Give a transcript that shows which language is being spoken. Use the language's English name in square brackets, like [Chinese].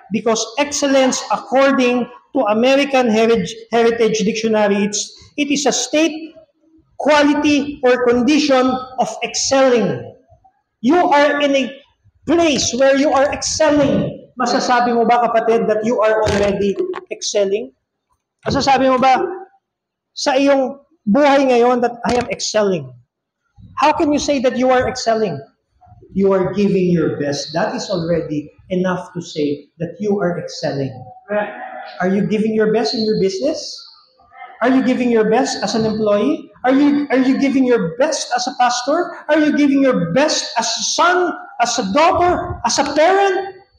[English] Because excellence, according to American Heritage Dictionary, it is a state, quality, or condition of excelling. You are in a place where you are excelling. [Filipino] Masasabi mo ba, kapatid, [English] that you are already excelling? [Filipino] Masasabi mo ba sa iyong buhay ngayon [English] that I am excelling? How can you say that you are excelling? You are giving your best. That is already enough to say that you are excelling. Are you giving your best in your business? Are you giving your best as an employee? Are you giving your best as a pastor? Are you giving your best as a son, as a daughter, as a parent?